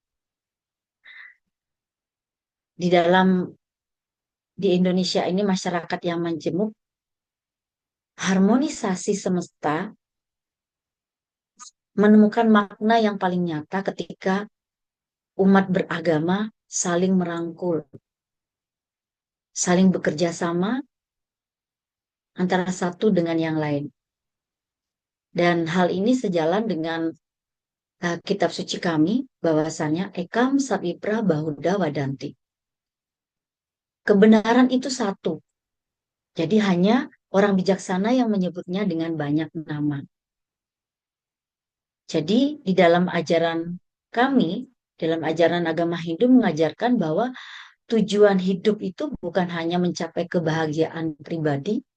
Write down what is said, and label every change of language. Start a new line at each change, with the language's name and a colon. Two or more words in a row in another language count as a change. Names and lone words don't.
Indonesian: Di Indonesia ini masyarakat yang majemuk, harmonisasi semesta menemukan makna yang paling nyata ketika umat beragama saling merangkul, saling bekerja sama antara satu dengan yang lain. Dan hal ini sejalan dengan kitab suci kami, bahwasanya
Sanskrit: ekam savipra bahuda wadanti.
Indonesian: Kebenaran itu satu. Jadi hanya orang bijaksana yang menyebutnya dengan banyak nama. Jadi di dalam ajaran kami, dalam ajaran agama Hindu mengajarkan bahwa tujuan hidup itu bukan hanya mencapai kebahagiaan pribadi,